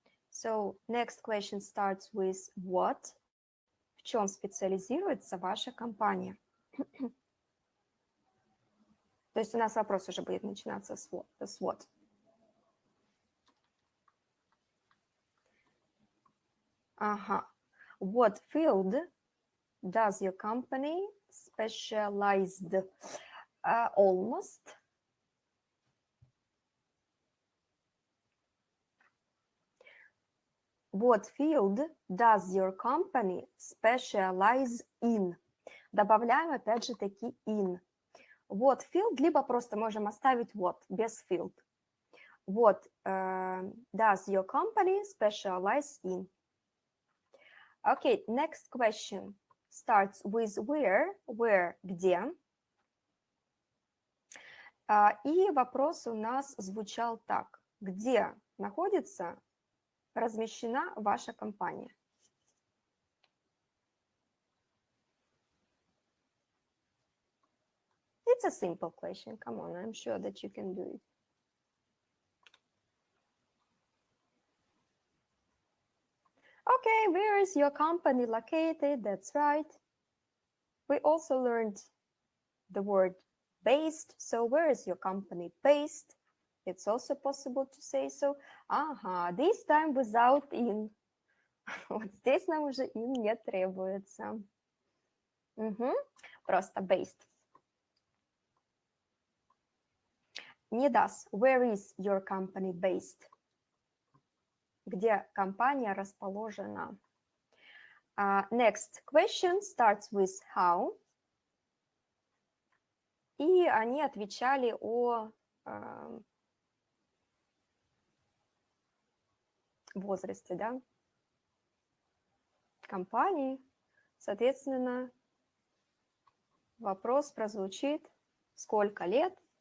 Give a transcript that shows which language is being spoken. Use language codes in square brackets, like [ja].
[en] So, next question starts with what? [ru] В чем специализируется ваша компания? То есть у нас вопрос уже будет начинаться с what. Ага. [en] What field does your company specialized? Almost. What field does your company specialize in? [ru] Добавляем опять же таки in. [en] What field, [ru] либо просто можем оставить what, без field. [en] What does your company specialize in? Okay, next question starts with where, где. [ru] И вопрос у нас звучал так. Где находится, размещена ваша компания? [en] It's a simple question. Come on, I'm sure that you can do it. Okay, where is your company located? That's right. We also learned the word based. So where is your company based? It's also possible to say so. Ага, this time without in. [ru] Вот здесь нам уже in не требуется. Просто based. Не [en] does. Where is your company based? [ru] Где компания расположена? [en] Next question starts with how. [ru] И они отвечали о возрасте, да, компании. Соответственно, вопрос прозвучит: сколько лет?